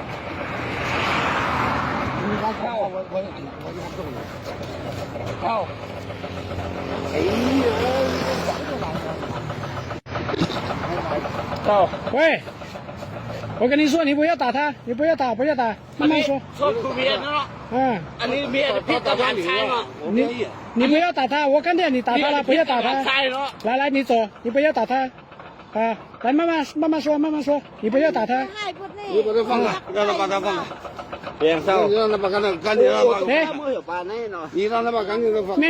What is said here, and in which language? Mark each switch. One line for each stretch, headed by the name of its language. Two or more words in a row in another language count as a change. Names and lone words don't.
Chinese: 你敢跳我就揍你！跳！哎呀，走，喂，我跟你说，你不要打他，你不要打，不要打，慢慢说。说普遍的了。
Thai: อันนี้เมีย พี่ตะวันใช่吗？
Chinese: 你不要打他，我看见你打他了，不要打他。来，你走，你不要打他。啊，来，慢慢说，你不要打他。你把他放开，让他把他放开。别上，让他把干净的放开。你让他把干净的放开。